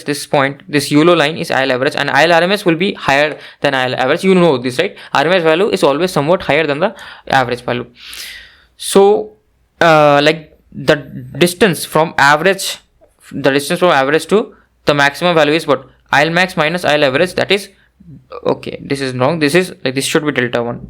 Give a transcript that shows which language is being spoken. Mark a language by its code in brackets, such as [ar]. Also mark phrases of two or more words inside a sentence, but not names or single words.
[en] This point, this yellow line is IL average, and IL RMS will be higher than IL average. You know this, right? RMS value is always somewhat higher than the average value. So like the distance from average to the maximum value is what? IL max minus IL average. That is, okay, this is wrong. This is like, this should be delta 1.